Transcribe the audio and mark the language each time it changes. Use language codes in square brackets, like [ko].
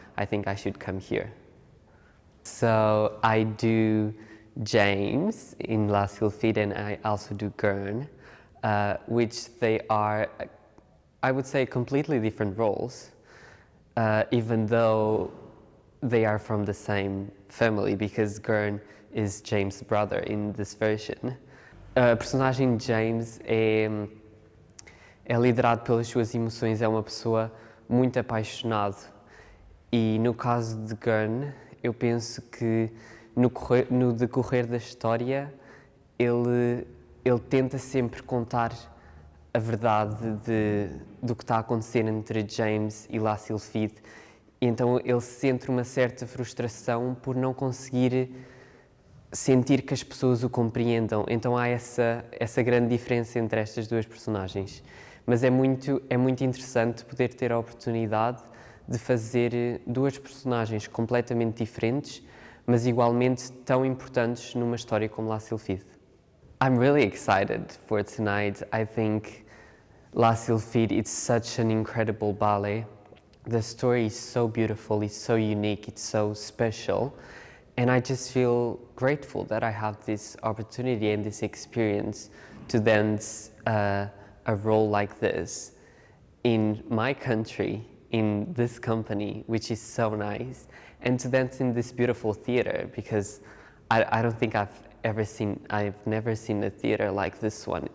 [en] I think I should come here. So I do James in La Sylphide, and I also do Gern, which they are, I would say, completely different roles, even though they are from the same family, because Gern is James' brother in this version. [pt] A personagem James é liderado pelas suas emoções, é uma pessoa muito apaixonado. E no caso de Gern, eu penso que no decorrer da história ele tenta sempre contar a verdade do que está a acontecer entre James e La Sylphide. E então ele sente uma certa frustração por não conseguir sentir que as pessoas o compreendam. Então há essa grande diferença entre estas duas personagens. Mas é muito interessante poder ter a oportunidade de fazer duas personagens completamente diferentes, mas igualmente tão importantes numa história como La Sylphide. [en] I'm really excited for tonight. I think La Sylphide, it's such an incredible ballet. The story is so beautiful, it's so unique, it's so special. And I just feel grateful that I have this opportunity and this experience to dance a role like this in my country, in this company, which is so nice, and to dance in this beautiful theater, because I don't think I've never seen a theater like this one.